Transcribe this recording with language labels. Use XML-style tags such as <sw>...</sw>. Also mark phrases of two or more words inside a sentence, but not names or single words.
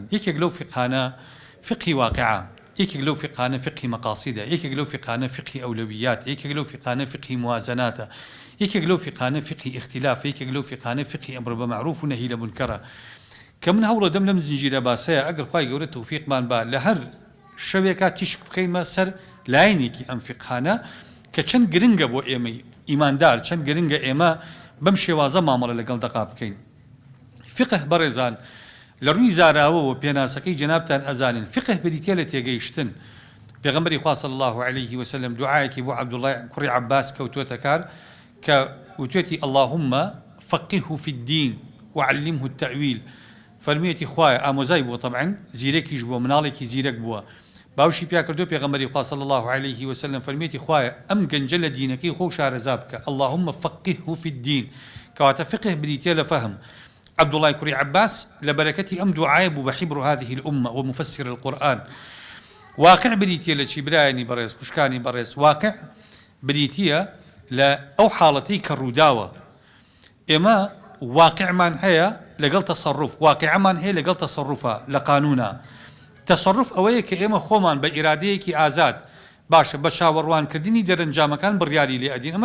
<ckb>یەکێک لەو فقهانە فقهی واقعە، یەکێک لەو فقهانە فقهی مەقاصیدە، یەکێک لەو فقهانە فقهی ئەولەویات، یەکێک لەو فقهانە فقهی موازناتە، یەکێک لەو فقهانە فقهی اختلاف، یەکێک لەو فقهانە فقهی ئەمر بەمەعروف و نەهی لە منکەرە کە من هەوڵەدەم لەم زنجیرە باسەیە ئەگەر خوای گەورە تەوفیقمان با لە هەر شەوێکا تیشک بکەینمە سەر لاینێکی ئەم فقهانە کە چەند گرنگە بۆ ئێمە ئیماندار، چەند گرنگە ئێمە بەم شێوازە مامەڵە لەگەڵ دەقا بکەین. فقه بەڕێزان لە ڕووی زاراوە و پێناسەکەی جەنابتان ئەزانین. فقه بریتە لە تێگەیشتن. پێغەمبەری خوا</ckb> <ar>صلی الله علیه وسلم</ar> <ckb>دوعایەکی بۆ عەبدوڵڵای کوڕی عەباس کەوتووەتە کار کە وتوێتی</ckb> <ar>اللهم فقهه في الدين وعلمه التأويل.</ar> <ckb>فەرموویەتی خوایە ئامۆزای بووە، طبعاً زیرەکیش بووە، مناڵێکی زیرەک بووە. باوشی پیا کردو پێغەمبەری خوا</ckb> <ar>صلی الله علیه وسلم</ar> <ckb>فەرموویەتی خوایە ئەم گەنجە لە دینەکەی خۆ شارەزا بکە،</ckb> <ar>اللهم فقهه في الدين،</ar> <ckb>کەواتە فقه بریتە لە فەهم. عەبدوڵڵای کوڕی عەباس لە بەرەکەتی ئەم دوعایە بوو بە حیبر</ckb> <ar>هذه الأمة ومفسر القرآن.</ar> <ckb>واقع بریتە لە چی برایانی بەڕێز خوشکانی بەڕێز؟ واقع بریتە لە ئەو حاڵەتەی کە ڕووداوە. ئێمە واقعمان هەیە لەگەڵ تەسەڕوف، واقعمان هەیە لەگەڵ تەسەڕوفە لە قانونە. تەسەڕوف ئەوەیە کە ئێمە خۆمان بە ئیرادەیەکی ئازاد باشە بە چاوەڕوانکردنی دەرەنجامەکان بڕیاری لێ ئەدین.</ckb>